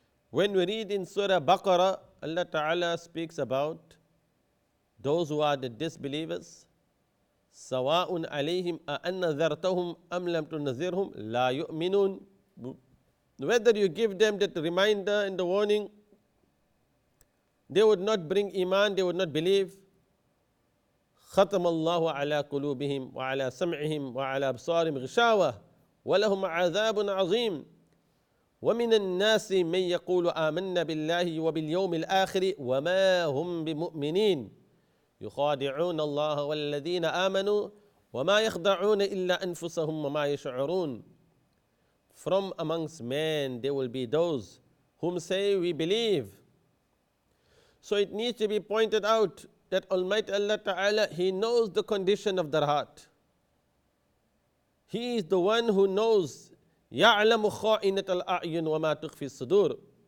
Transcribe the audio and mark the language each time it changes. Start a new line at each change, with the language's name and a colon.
English: When we read in Surah Baqarah, Allah Ta'ala speaks about those who are the disbelievers.
Arabic: سَوَاءٌ عَلَيْهِمْ أَأَنَّذَرْتَهُمْ أَمْ لَمْ تُنَذِرْهُمْ لَا يُؤْمِنُونَ.
English: Whether you give them that reminder and the warning, they would not bring iman, they would not believe.
Arabic: ختم الله على قلوبهم وعلى سمعهم وعلى أبصارهم غشاوة ولهم عذاب عظيم ومن الناس من يقول آمنا بالله وباليوم الآخر وما هم بمؤمنين يخادعون الله والذين آمنوا وما يخدعون إلا أنفسهم وما يشعرون.
English: From amongst men there will be those whom say we believe. So it needs to be pointed out that Almighty Allah Ta'ala, He knows the condition of their heart. He is the one who knows
Arabic: يَعْلَمُ خَائِنَةَ الْأَعْيُنِ وَمَا تُخْفِي الصُّدُورِ.